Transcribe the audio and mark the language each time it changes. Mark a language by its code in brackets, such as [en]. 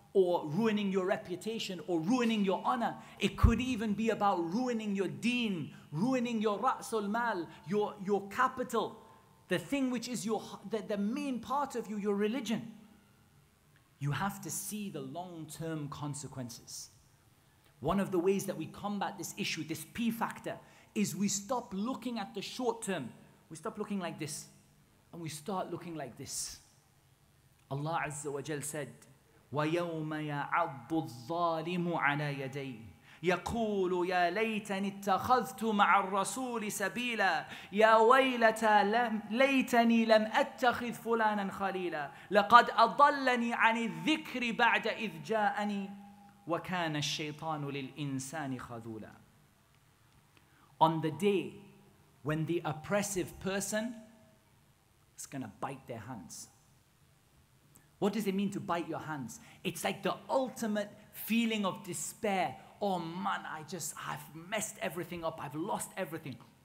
[en] or ruining your reputation, or ruining your honor. It could even be about ruining your deen, ruining your ra'sul mal, your capital, the thing which is the main part of you, your religion. You have to see the long-term consequences. One of the ways that we combat this issue, this P factor, is we stop looking at the short term. We stop looking like this, and we start looking like this. Allah Azza wa Jal said, [ar] وَيَوْمَ يَعَضُّ الظَّالِمُ عَلَى يَدَيْهِ يقول يا ليتني اتخذت مع الرسول سبيلا يا ويلتى ليتني لم أتخذ فلانا خليلا لقد أضلني عن الذكر بعد إذ جاءني وكان الشيطان للإنسان خذولا. [en] On the day when the oppressive person is going to bite their hands. What does it mean to bite your hands? It's like the ultimate feeling of despair. Oh man, I've messed everything up. I've lost everything.